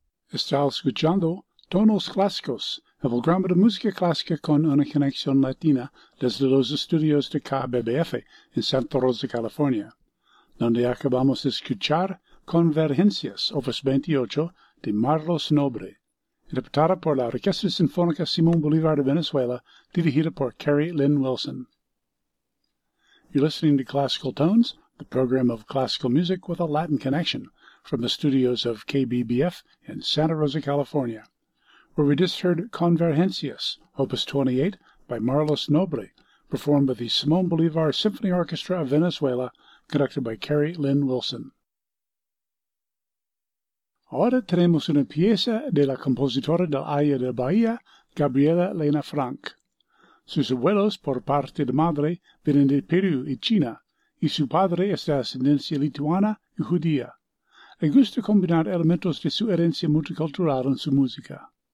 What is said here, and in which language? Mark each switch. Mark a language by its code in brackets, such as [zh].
[es] Está escuchando Tonos Clásicos, el programa de música clásica con una conexión latina desde los estudios de KBBF en Santa Rosa, California, donde acabamos de escuchar Convergencias, Opus 28, de Marlos Nobre, interpretada por la Orquesta Sinfónica Simón Bolívar de Venezuela, dirigida por Carrie Lynn Wilson. [en] You're listening to Classical Tones, the program of classical music with a Latin connection, from the studios of KBBF in Santa Rosa, California, where we just heard Convergencias, Opus 28, by Marlos Nobre, performed by the Simón Bolívar Symphony Orchestra of Venezuela, conducted by Carrie Lynn Wilson. [es] Ahora tenemos una pieza de la compositora del área de Bahía, Gabriela Lena Frank. Sus abuelos, por parte de madre, vienen de Perú y China, y su padre es de ascendencia lituana y judía. Le gusta combinar elementos de su herencia multicultural en su música.